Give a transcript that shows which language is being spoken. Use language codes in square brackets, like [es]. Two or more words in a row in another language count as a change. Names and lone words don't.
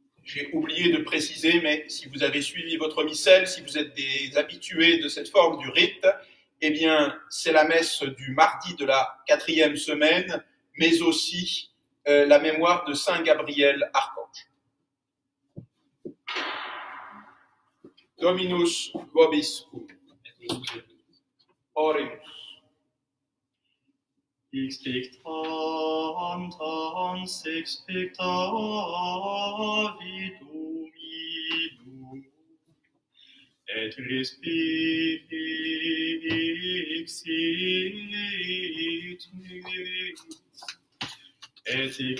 [fr] j'ai oublié de préciser, mais si vous avez suivi votre missel, si vous êtes des habitués de cette forme du rite, eh bien, c'est la messe du mardi de la 4e semaine, mais aussi la mémoire de Saint Gabriel Archange. [la] Dominus vobiscum. Oremus. Expectantans expectavi Dominum, et respixit me, et